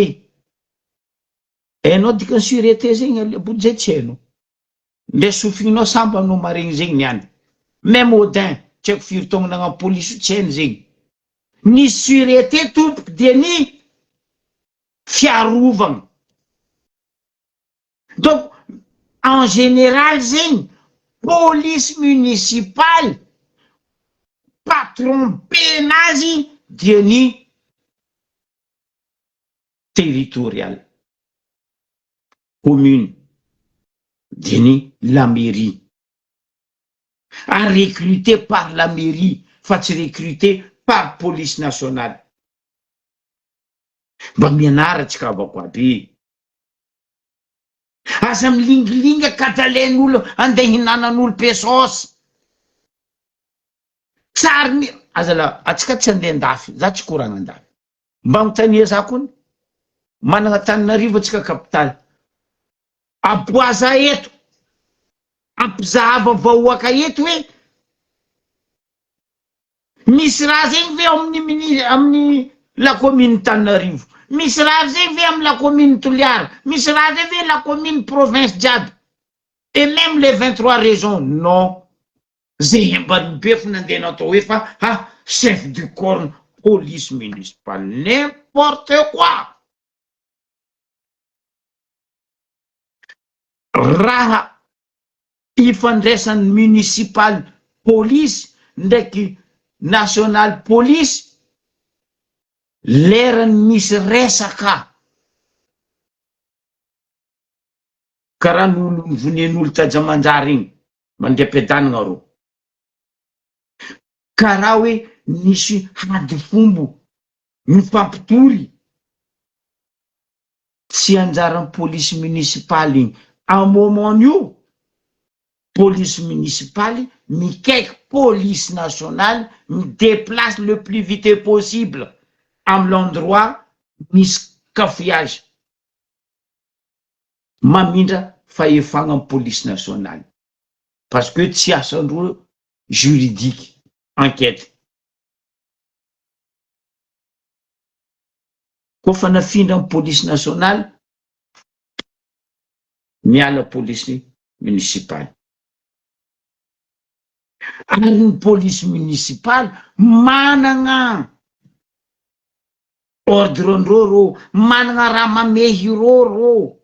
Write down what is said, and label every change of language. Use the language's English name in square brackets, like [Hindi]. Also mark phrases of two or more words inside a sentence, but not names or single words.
[Malagasy] Hainao dikany sûreté zegny Aliabodo zay tsy hainao. Le sofinao samba no maregny zegny niany. Même Odin tsy haiko firy taogno nagna police tsy hainy zegny. Ny sûreté tompoky dia ny fiarovagna. [French] Donc en général zegny police municipale patron [Malagasy] penazy dia ny [French] territorial. [Malagasy] Commune dia ny [French] la mairie. À recruter par la mairie, [Malagasy] fa tsy [French] recruter par police nationale. [Malagasy] Mba mianaratsika avako aby. Aza milingilinga kadalain'olo andeha hinanan'olo pesosy. Tsary ny azala atsika tsy andeha andafy, za tsy koragna andafy. Mba mitania za kony managna Tananarivo atsika kapitaly. Aboaza eto, ampizahava vahoaka eto hoe misy raha zegny ve amin'ny [French] la commune [Malagasy] Tananarivo, misy raha zegny ve amin'ny [French] la commune [Malagasy] Toliara, misy raha zegny ve [French] la commune province [Malagasy] jiaby, [French] et même les 23 régions. Non, [Malagasy] zay ambany befo nandeha natao hoe fa [French] chef du corps police municipale, n'importe quoi. [Malagasy] Raha ifandraisan'ny [English] municipal police [Malagasy] ndraiky [English] national police [Malagasy] lerany misy resaka karaha n'olo vonen'olo tajamanjary igny mandram-piadanagna rô, karaha hoe misy hady fombo mifampitory. Tsy anjaran'ny [French] police municipale [Malagasy] igny. [French] À un moment [Malagasy] io [French] police municipale [Malagasy] mikaiky [French] police nationale déplace le plus vite possible à l'endroit [Malagasy] misy cafouillage mamindra fahefagna amin'ny [French] police nationale, parce que [Malagasy] tsy asandreo [French] juridique enquête. [Malagasy] Kofa nafindra amin'ny [French] police nationale [Malagasy] miala [French] police municipale. [Malagasy] Ary ny [French] police municipale [Malagasy] managna ordre-ndreo rô, managna raha mamehy rô.